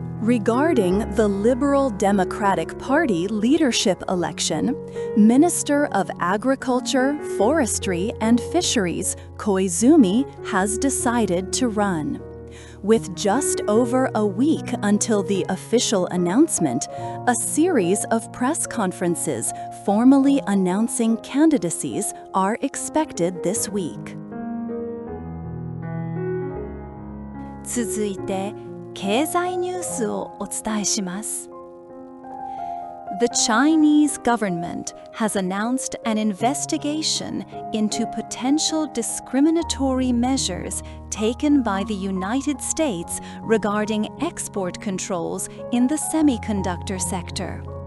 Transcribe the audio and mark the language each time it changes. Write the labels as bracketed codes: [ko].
[en] Regarding the Liberal Democratic Party leadership election, Minister of Agriculture, Forestry, and Fisheries, Koizumi, has decided to run. With just over a week until the official announcement, a series of press conferences formally announcing candidacies are expected this week. [ja] 続いて、経済ニュースをお伝えします。 [en] The Chinese government has announced an investigation into potential discriminatory measures taken by the United States regarding export controls in the semiconductor sector.